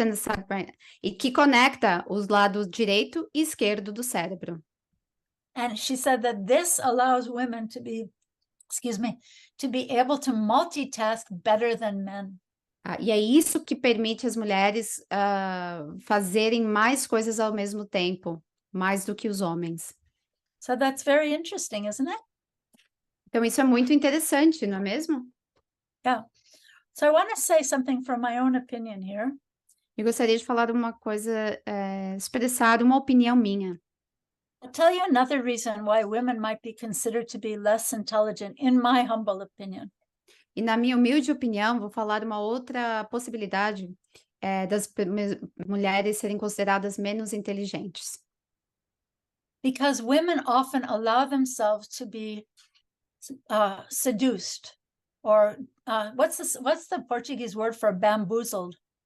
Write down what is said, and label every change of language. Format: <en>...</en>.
<en>and the side brain,</en> <pt>e que conecta os lados direito e esquerdo do cérebro.</pt> <en>And she said that this allows women to be able to multitask better than men.</en> <pt>E é isso que permite as mulheres fazerem mais coisas ao mesmo tempo, mais do que os homens.</pt> <en>So that's very interesting, isn't it?</en> <pt>Então, isso é muito interessante, não é mesmo?</pt> <en>Yeah. So I want to say something from my own opinion here.</en> <pt>Eu gostaria de falar uma coisa, expressar uma opinião minha.</pt> <en>I'll tell you another reason why women might be considered to be less intelligent, in my humble opinion.</en> <pt>E na minha humilde opinião, vou falar uma outra possibilidade das mulheres serem consideradas menos inteligentes.</pt> <en>Because women often allow themselves to be seduced, or what's the Portuguese word for bamboozled?</en>